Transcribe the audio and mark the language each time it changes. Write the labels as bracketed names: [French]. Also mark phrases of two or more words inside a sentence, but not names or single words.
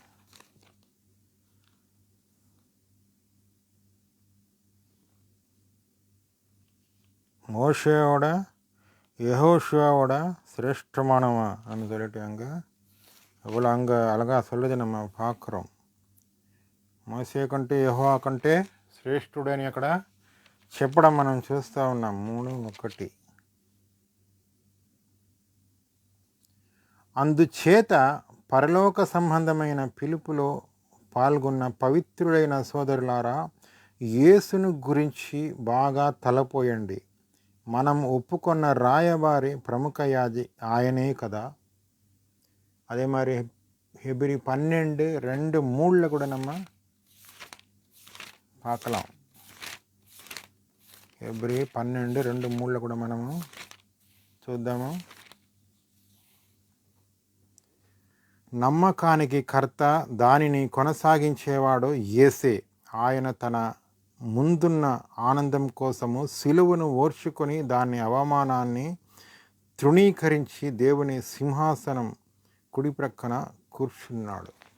[Tamil] மோசேயோட யெகோஷுவாவோட சிரேஷ்டமானவன் சொல்லிட்டு அங்கே எவ்வளோ அங்கே அழகாக சொல்லுது நம்ம பார்க்குறோம். [Telugu] మోసే కంటే యెహోవా కంటే శ్రేష్ఠుడని అక్కడ చెప్పడం మనం చూస్తూ ఉన్నాం. 3:1 అందుచేత పరలోక సంబంధమైన పిలుపులో పాల్గొన్న పవిత్రుడైన సోదరులారా, యేసును గురించి బాగా తలపోయండి. మనం ఒప్పుకొన్న రాయబారి ప్రముఖ యాజి ఆయనే కదా. [Tamil] அதே மாதிரி எபிரி 12:2-3 கூட நம்ம பார்க்கலாம். [Telugu] ఎబ్రీ 12:2-3 కూడా మనము చూద్దాము. నమ్మకానికి కర్త, దానిని కొనసాగించేవాడు యేసే. ఆయన తన ముందున్న ఆనందం కోసము సిలువను ఓర్చుకొని దాని అవమానాన్ని తృణీకరించి దేవుని సింహాసనం కుడి ప్రక్కన కూర్చున్నాడు.